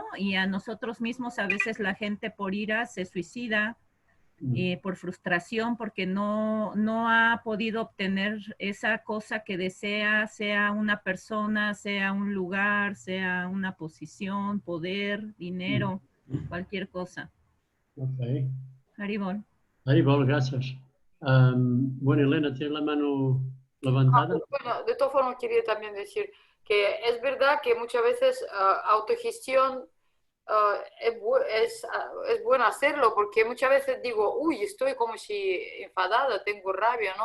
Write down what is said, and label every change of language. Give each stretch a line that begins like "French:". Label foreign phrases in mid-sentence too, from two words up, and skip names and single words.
Spanish: Y a nosotros mismos a veces la gente por ira se suicida, por frustración, porque no ha podido obtener esa cosa que desea, sea una persona, sea un lugar, sea una posición, poder, dinero, cualquier cosa. Ok. Haribol. Haribol, gracias. Bueno, Elena, ¿tienes la mano levantada? Bueno, de todas formas quería también decir que es verdad que muchas veces autogestión es bueno hacerlo, porque muchas veces digo, uy, estoy como si enfadada, tengo rabia, ¿no?